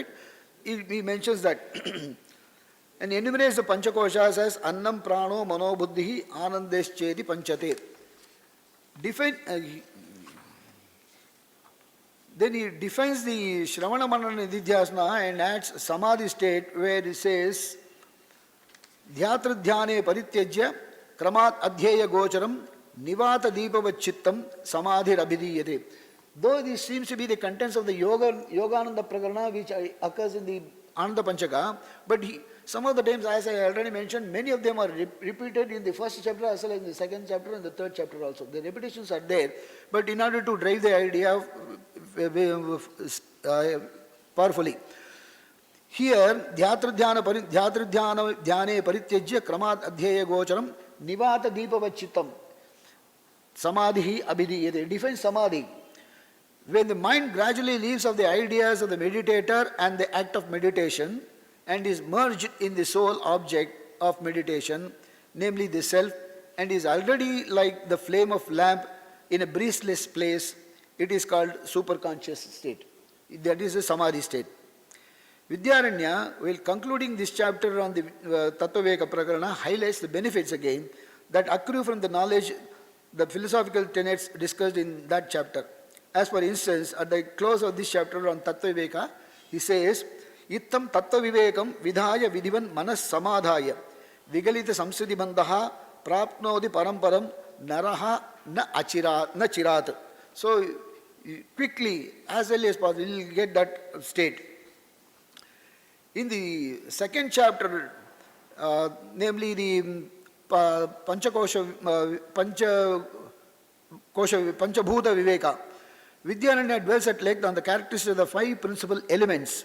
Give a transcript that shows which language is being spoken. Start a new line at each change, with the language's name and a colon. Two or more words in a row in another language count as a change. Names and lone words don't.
English: He mentions that and enumerates the Panchakoshas as
Sanskrit: Annam Prano Mano Buddhi Anandescheti Panchate.
English: Then he defines the
Sanskrit: Shravana Manana Nidhyasana
English: and adds Samadhi state where he says
Sanskrit: Dhyatra Dhyane Parityajya Kramat Adhyaya Gocharam Nivata Deepava Chittam Samadhi Abhidiyate.
English: Though this seems to be the contents of the Yogananda Prakarana which occurs in the Ananda Panchaka, but some of the times, as I already mentioned, many of them are repeated in the first chapter as well as in the second chapter and the third chapter also. The repetitions are there, but in order to drive the idea powerfully. Here,
Sanskrit: Dhyatra Dhyane Parityajya Kramat Adhyaya Gocharam Nivata Deepava Chittam Samadhi Abhidiyate.
English: Defines Samadhi. When the mind gradually leaves of the ideas of the meditator and the act of meditation and is merged in the sole object of meditation, namely the self, and is already like the flame of lamp in a breezeless place, it is called superconscious state. That is a samadhi state. Vidyaranya, while concluding this chapter on the Tattva Viveka Prakarana, highlights the benefits again that accrue from the knowledge, the philosophical tenets discussed in that chapter. As for instance, at the close of this chapter on Tattva Viveka, he says,
Sanskrit: Ittam Tattva Vivekam Vidhaya Vidivan Manas Samadhaya Vigalita Samsidi Bandaha Prapnodi Paramparam Naraha Na Chirat.
English: So quickly, as early as possible, you will get that state. In the second chapter, namely the Panchabhuta Viveka, Vidyananya dwells at length on the characteristics of the five principal elements.